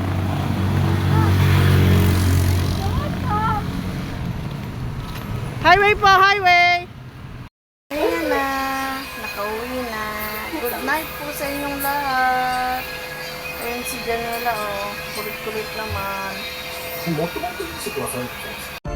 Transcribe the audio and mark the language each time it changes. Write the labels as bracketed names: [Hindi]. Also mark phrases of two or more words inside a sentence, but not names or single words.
[Filipino] Highway po, highway. Ayan na. Nakauwi na. [English] Good night [Filipino] po sa inyong lahat. Ayan si Janela o. Kulit-kulit naman. [Japanese] もっともっと見せてくださいって言ったんです